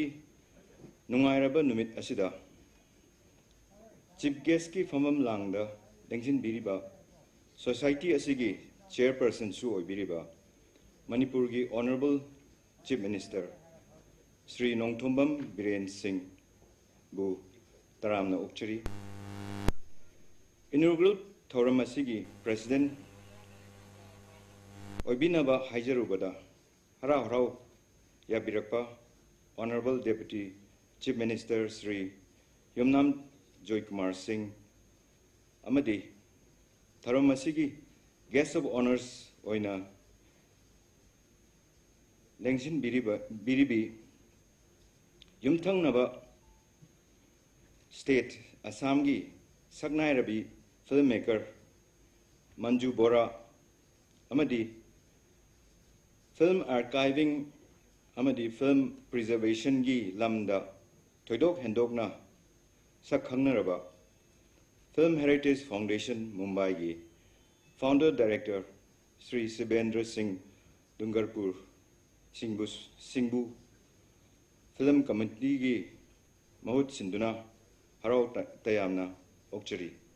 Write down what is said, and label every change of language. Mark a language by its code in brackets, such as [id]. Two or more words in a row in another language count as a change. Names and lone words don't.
[mni] nungairaba numit asida [en] Chief guest [mni] ki famam langda Dengsin biriba society asigi chairperson su oibiriba Manipur gi [en] honorable chief minister [mni] Sri Nongthombam Biren Singh bu taramna okchari inaugural thoram asigi president oibinaba haijarubada harau harau yabirakpa [en] honorable deputy chief minister [mni] Sri Yumnam Joy Kumar Singh amadi tharam asigi [en] guest of honors [mni] oina lengsin biribi yumthang naba state Assam gi Sagnai Rabi filmmaker Manju Bora amadi [en] film archiving [mni] amadi [en] film preservation [mni] gi lamda thoidok hendokna sakhangnaraba Film Heritage Foundation Mumbai gi [en] founder director [mni] Sri Sibendra Singh Dungarpur Singbu [en] Film Committee [mni] gi Mahut Sinduna Harau Tayamna Okchari